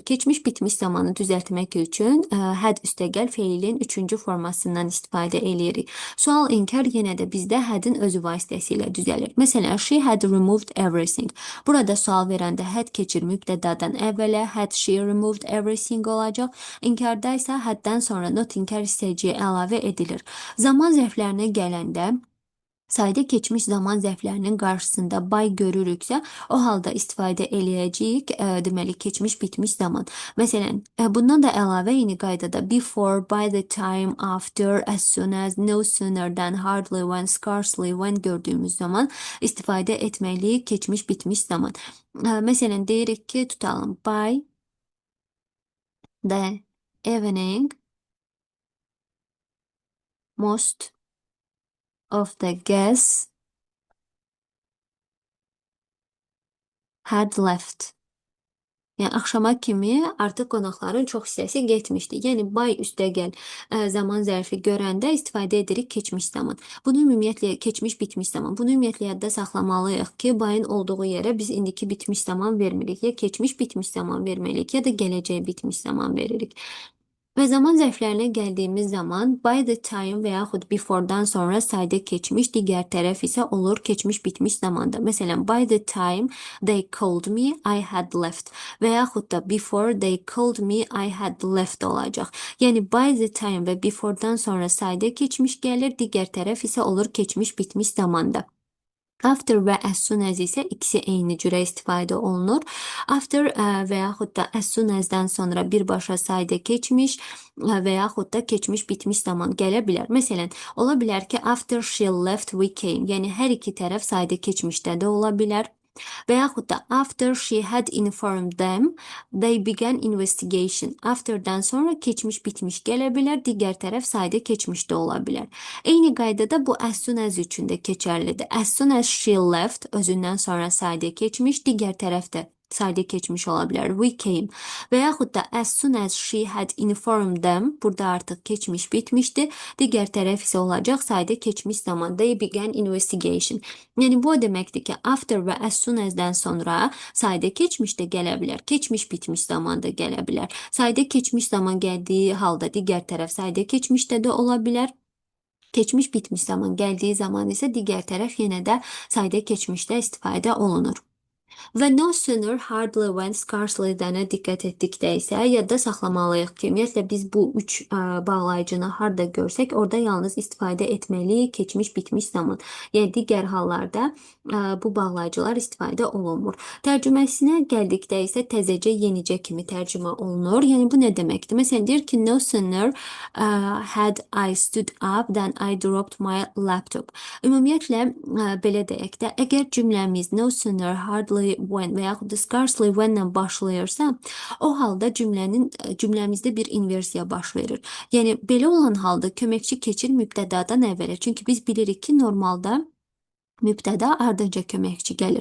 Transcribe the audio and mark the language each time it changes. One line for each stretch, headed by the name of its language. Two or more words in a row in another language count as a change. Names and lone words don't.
Azerbaijani: Keçmiş bitmiş zamanı düzəltmək üçün had üstəgəl feilin 3-cü formasından istifadə edirik. Sual inkar yenə də bizdə hadin özü vasitəsilə düzəlir. Məsələn,
English: she had removed everything.
Azerbaijani: Burada sual verəndə had keçir mübtədadan əvvələ,
English: had she removed everything olacaq.
Azerbaijani: İnkarda isə haddən sonra not inkar hissəciyə əlavə edilir. Zaman zərflərinə gələndə sadə keçmiş zaman zərflərinin qarşısında by görürüksə, o halda istifadə eləyəcəyik, deməli, keçmiş bitmiş zaman. Məsələn, bundan da əlavə eyni qaydada
English: before, by the time, after, as soon as, no sooner than, hardly when, scarcely when
Azerbaijani: gördüyümüz zaman istifadə etməliyik keçmiş bitmiş zaman. Məsələn, deyirik ki, tutalım,
English: by the evening, most of the guests had left.
Azerbaijani: Yəni axşama kimi artıq qonaqların çox hissəsi getmişdi. Yəni by üstəgəl zaman zərfi görəndə istifadə edirik keçmiş zaman. Bunu ümumiyyətlə keçmiş bitmiş zaman. Bunu ümumiyyətlə yadda saxlamalıyıq ki, by'ın olduğu yerə biz indiki bitmiş zaman vermirik. Ya keçmiş bitmiş zaman verməliyik, ya da gələcək bitmiş zaman veririk. Və zaman zərflərinə gəldiyimiz zaman
English: by the time
Azerbaijani: və yaxud before'dan sonra sadə keçmiş, digər tərəf isə olur keçmiş bitmiş zamanda. Məsələn,
English: by the time they called me, I had left
Azerbaijani: və yaxud da
English: before they called me, I had left olacaq.
Azerbaijani: Yəni
English: by the time
Azerbaijani: və before'dan sonra sadə keçmiş gəlir, digər tərəf isə olur keçmiş bitmiş zamanda. After və
English: as soon as
Azerbaijani: isə ikisi eyni cürə istifadə olunur. After və yaxud da
English: as soon as-
Azerbaijani: dən sonra birbaşa sadə keçmiş və yaxud da keçmiş bitmiş zaman gələ bilər. Məsələn, ola bilər ki,
English: after she left we came.
Azerbaijani: Yəni hər iki tərəf sadə keçmişdə də ola bilər. Və yaxud da
English: after she had informed them, they began investigation.
Azerbaijani: After'dan sonra keçmiş bitmiş gələ bilər, digər tərəf sadə keçmişdə ola bilər. Eyni qaydada bu
English: as soon as
Azerbaijani: üçün də keçərlidir.
English: As soon as she left
Azerbaijani: özündən sonra sadə keçmiş, digər tərəfdə sadə keçmiş ola bilər.
English: We came.
Azerbaijani: Və yaxud da
English: as soon as she had informed them,
Azerbaijani: burada artıq keçmiş bitmişdi, digər tərəf isə olacaq sadə keçmiş zaman.
English: They began investigation.
Azerbaijani: Yəni bu o deməkdir ki, after və
English: as soon as-
Azerbaijani: dən sonra sadə keçmiş də gələ bilər, keçmiş bitmiş zaman da gələ bilər. Sadə keçmiş zaman gəldiyi halda digər tərəf sadə keçmişdə də ola bilər. Keçmiş bitmiş zaman gəldiyi zaman isə digər tərəf yenə də sayda keçmişdə istifadə olunur. Və
English: no sooner, hardly when,
Azerbaijani: scarcely-dənə diqqət etdikdə isə yadda saxlamalıyıq ki, ümumiyyətlə biz bu üç bağlayıcını harda görsək, orada yalnız istifadə etməliyik keçmiş bitmiş zaman. Yəni digər hallarda bu bağlayıcılar istifadə olunmur. Tərcüməsinə gəldikdə isə təzəcə, yenicə kimi tərcümə olunur. Yəni bu nə deməkdir? Məsələn, deyir ki,
English: no sooner had I stood up than I dropped my laptop.
Azerbaijani: Ümumiyyətlə belə deyək də, əgər cümləmiz
English: no sooner, hardly when
Azerbaijani: və yaxud da
English: scarcely when-
Azerbaijani: lə başlayırsa, o halda cümləmizdə bir inversiya baş verir. Yəni belə olan halda köməkçi keçir mübtədadan əvvələ. Çünki biz bilirik ki, normalda mübtəda ardınca köməkçi gəlir.